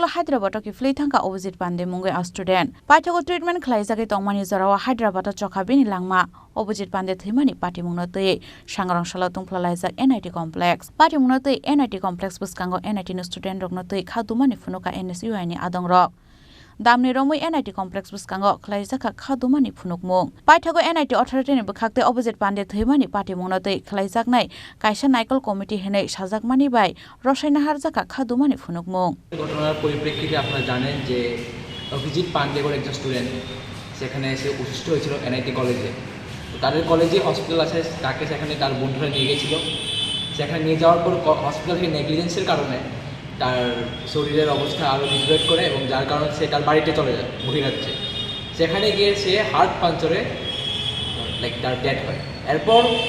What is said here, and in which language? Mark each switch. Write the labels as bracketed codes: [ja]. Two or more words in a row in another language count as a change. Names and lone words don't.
[trp] Hyderabad ki flei thangka Abhijit Pande mungai a student paithago treatment khlai jagi tongmani jarawa Hyderabad chokha bini langma Abhijit Pande thimani party mungnatei sangrang sala tongphlalaijak NIT complex party mungnatei NIT complex buskango NIT ni student rognatei khadumani phunuka NSUI ni adongrok Damni romoi NIT complex buskango khlaijaka khadumani phunukmung paithago NIT authority ni bukhakte Abhijit Pande thimani party mungnatei khlaijaknai kaisa naikol committee henei sajakmani bai rosaina harjaka khadumani phunukmung [bn] ঘটনার পরিপ্রেক্ষিতে আপনারা জানেন যে অভিজিৎ পান্ডে বলে একজন স্টুডেন্ট সেখানে এসে অসুস্থ হয়েছিল NIT কলেজে তাদের কলেজে হসপিটাল আছে তাকে সেখানে তার বন্ধুরা নিয়ে গিয়েছিল সেখানে নিয়ে যাওয়ার পর হসপিটাল থেকে নেগলিজেন্সের কারণে তার শরীরের অবস্থা আরও ডিগ্রেড করে এবং যার কারণে সে তার বাড়িতে চলে যায় বহিরাজ্যে সেখানে গিয়ে সে হার্ট পাঞ্চারে তার ডেথ হয় এরপর